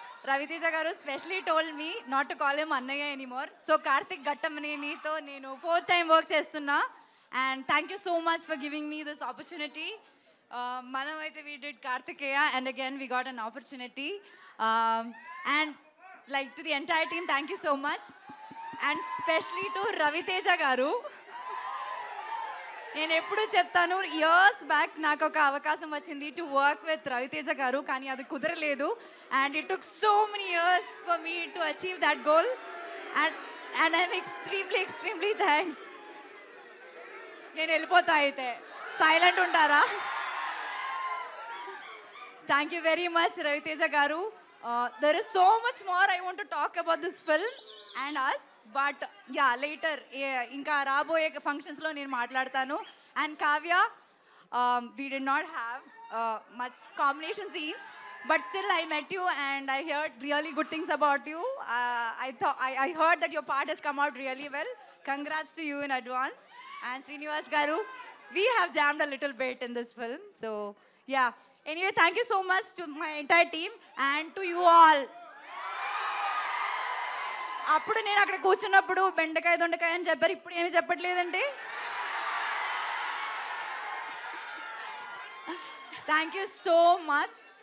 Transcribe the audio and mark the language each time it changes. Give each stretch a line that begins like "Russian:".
English: Raviteja garu specially told me not to call him అన్నయ్య anymore.
Telugu: So Karthik ఘట్టమనేనితో నేను 4th టైం వర్క్ చేస్తున్నా.
English: And thank you so much for giving me this opportunity.
Telugu: మనం అయితే
English: We did Karthikeya and again we got an opportunity. And like to the entire team, thank you so much. And especially to Raviteja garu.
Telugu: నేను ఎప్పుడు చెప్తాను, years back నాకు ఒక అవకాశం వచ్చింది
English: to work with Raviteja garu,
Telugu: కానీ అది కుదరలేదు.
English: And it took so many years for me to achieve that goal. And I'm extremely thanks.
Telugu: నేను వెళ్ళిపోతా అయితే, సైలెంట్ ఉంటారా?
English: Thank you very much Raviteja garu. There is so much more I want to talk about this film and us, but yeah, later
Telugu: inka raboye functions lo nenu maatladtanu.
English: And Kavya, we did not have much combination scenes, but still I met you and I heard really good things about you. I heard that your part has come out really well. Congrats to you in advance. And Srinivas garu, we have jammed a little bit in this film, so yeah. Anyway, thank you so much to my entire team and to you all.
Telugu: అప్పుడు నేను అక్కడ కూర్చున్నప్పుడు బెండకాయ దొండకాయ అని చెప్పారు, ఇప్పుడు ఏమి చెప్పట్లేదండి.
English: Thank you so much.